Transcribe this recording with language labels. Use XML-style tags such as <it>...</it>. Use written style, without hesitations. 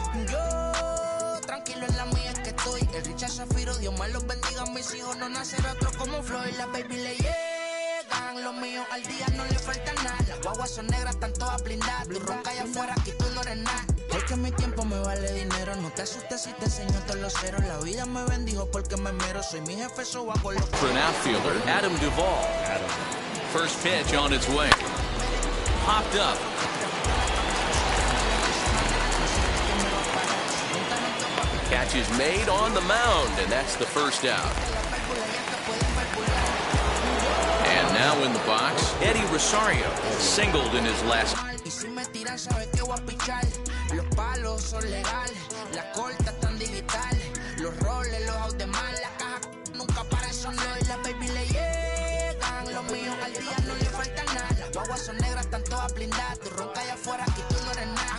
<es>Yo, tranquilo en la mía es que estoy. El Richard Zafiro, Dios más los bendiga, mis hijos no nacerá otro como Floyd. Las baby le llegan, los míos al día no le falta nada. Las guaguas son negras, están todas blindadas. Tu ronca allá afuera, aquí tú no eres nada. Es que mi tiempo me vale dinero, no te asustes si te enseño todos los ceros. La vida me bendijo porque me mero, soy mi jefe, so hago lo que...</es> <en>For an outfielder, Adam Duvall. First pitch on its way. Popped up. Catch is made on the mound, and that's the first out. And now in the box, Eddie Rosario singled in his last.</en> <es>Y si me tiran, sabes que voy a pichar. Los palos son legales, las cortas están digitales. Los roles, los out de mal, la caja nunca para eso no. Y las baby le llegan, los míos al día no le falta nada. Las guaguas son negras, están todas blindadas. Tu ronca allá afuera, aquí tú no eres nada.</es>